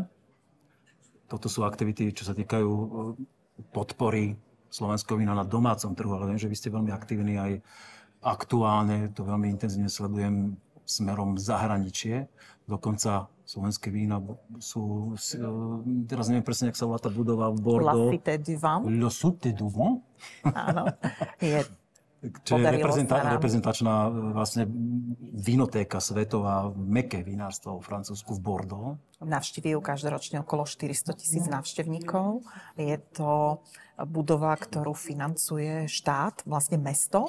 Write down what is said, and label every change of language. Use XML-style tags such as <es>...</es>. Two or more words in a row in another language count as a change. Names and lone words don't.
<sk>Toto sú aktivity, čo sa týkajú podpory slovenského vína na domácom trhu, ale viem, že vy ste veľmi aktívni aj aktuálne, to veľmi intenzívne sledujem smerom zahraničie. Dokonca slovenské vína sú, teraz neviem presne, jak sa volá tá budova v Bordeaux. La Cité du Vin. Le Cité du Vin. Áno, je. Čo je reprezentačná vlastne vínotéka svetová, mäkké vinárstvo vo Francúzsku v Bordeaux. Navštíví ju každoročne okolo 400 000 návštevníkov. Je to budova, ktorú financuje štát, vlastne mesto.</sk>